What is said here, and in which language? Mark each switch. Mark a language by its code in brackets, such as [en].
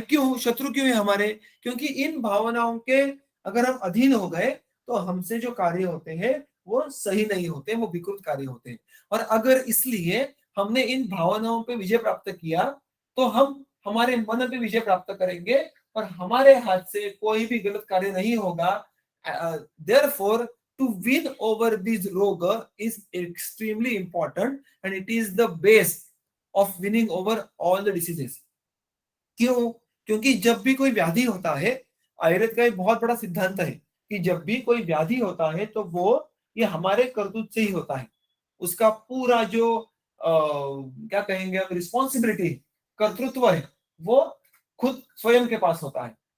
[hi] क्यों शत्रु क्यों है हमारे? क्योंकि इन भावनाओं के अगर हम अधीन हो गए तो हमसे जो कार्य होते हैं वो सही नहीं होते, वो विकृत कार्य होते हैं. और अगर इसलिए हमने इन भावनाओं पे विजय प्राप्त किया तो हम हमारे मन पे विजय प्राप्त करेंगे और हमारे हाथ से कोई भी गलत कार्य नहीं होगा. [en] Therefore, to win over this roga is extremely important and it is the base of winning over all the diseases. [hi] क्यों? क्योंकि जब भी कोई व्याधि होता है, आयुर्वेद का एक बहुत बड़ा सिद्धांत है कि जब भी कोई व्याधि होता है तो वो ये हमारे करतूत से ही होता है. उसका पूरा जो क्या कहेंगे हम, रिस्पॉन्सिबिलिटी, कर्तृत्व है, वो खुद स्वयं के पास होता है.